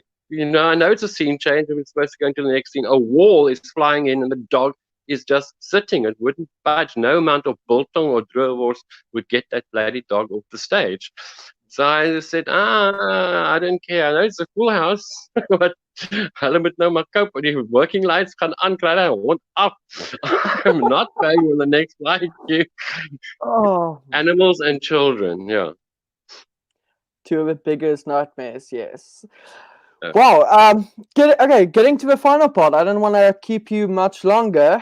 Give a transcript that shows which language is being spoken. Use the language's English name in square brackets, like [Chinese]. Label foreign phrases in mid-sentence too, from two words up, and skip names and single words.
[English] I know it's a scene change and we're supposed to go into the next scene. A wall is flying in and the dog is just sitting. It wouldn't budge. No amount of biltong or droewors would get that bloody dog off the stage. So I just said, I don't care. I know it's a full house, but [Afrikaans] hulle moet nou maar [English] cope [Afrikaans] met die [English] working lights [Afrikaans] gaan aankry. [English] I want up. I'm not going with the next light. Oh, Animals and children, yeah. two of the biggest nightmares. Yes. Uh, Wow. Getting to the final part. I don't want to keep you much longer.